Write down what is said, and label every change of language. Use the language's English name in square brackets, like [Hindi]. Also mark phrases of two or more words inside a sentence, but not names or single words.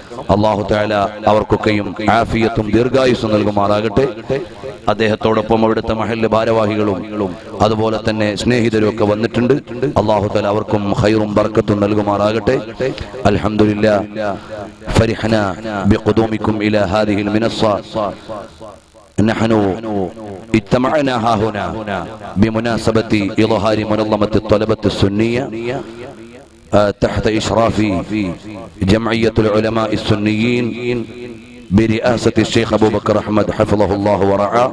[Arabic] الله تعالى [Malayalam] അവർക്കൊക്കെയും ആഫിയത്തും ദീർഘായുസ്സും നൽകുമാറാകട്ടെ. അദ്ദേഹത്തോടൊപ്പം അവിടുത്തെ മഹല്ല് ഭാരവാഹികളും അതുപോലെ തന്നെ സ്നേഹിതരും ഒക്കെ വന്നിട്ടുണ്ട്. [Arabic] الله تعالى [Malayalam] അവർക്കും ഖൈറും ബർക്കത്തും നൽകുമാറാകട്ടെ. [Arabic] الحمد لله فرحنا بقدومكم إلى هذه المنصة. نحن اجتمعنا ها هنا بمناسبة إظهار منظمة الطلبة السنية تحت إشراف جمعية العلماء السنيين برئاسة الشيخ أبو بكر أحمد حفظه الله ورعاه.